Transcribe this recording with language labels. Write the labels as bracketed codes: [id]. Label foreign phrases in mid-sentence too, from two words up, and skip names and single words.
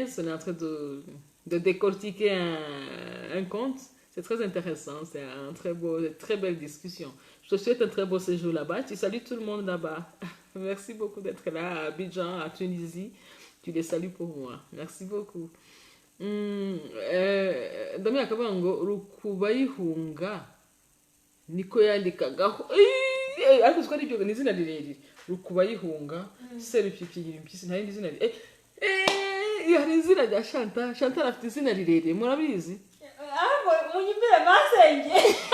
[fr] On est en train de décortiquer un conte. C'est très intéressant. C'est un très belle discussion. Je te souhaite un très beau séjour là-bas. Tu salues tout le monde là-bas. Merci beaucoup d'être là à Abidjan, à Tunisie. Tu les salues pour moi. Merci beaucoup. [rw] Damien akavuga ngo Rukubayihunga niko yandikagaho ariko twari byo ni izina rirerire Rukubayihunga Serupyipyinyura impyisi nta yindi zina hari izina rya Chantal afite izina rirerire murabizi munyibire masenge